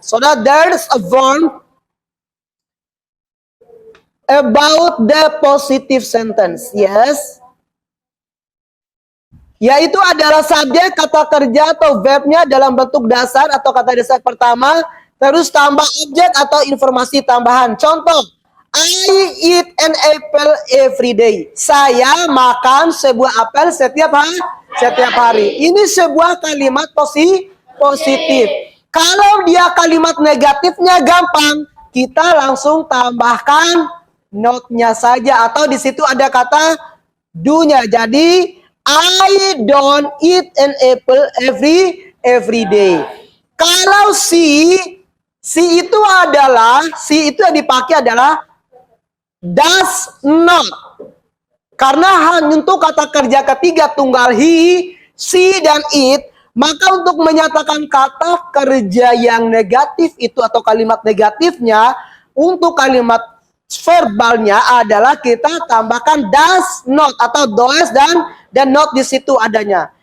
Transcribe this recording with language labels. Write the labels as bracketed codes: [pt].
[en] So that there's a verb about the positive sentence. Yes. [id] Yaitu adalah subjek, kata kerja atau verbnya dalam bentuk dasar atau kata dasar pertama, terus tambah objek atau informasi tambahan. [en] Contoh, I eat an apple every day. [id] Saya makan sebuah apel setiap hari. Ini sebuah kalimat positif. Kalau dia kalimat negatifnya gampang, kita langsung tambahkan not-nya saja atau di situ ada kata do-nya. [en] Jadi I don't eat an apple every day. [id] Kalau si itu yang dipakai adalah does not. Karena untuk kata kerja ketiga tunggal he, she, dan it, maka untuk menyatakan kata kerja yang negatif itu atau kalimat negatifnya, untuk kalimat verbalnya adalah kita tambahkan does not atau does dan not di situ adanya.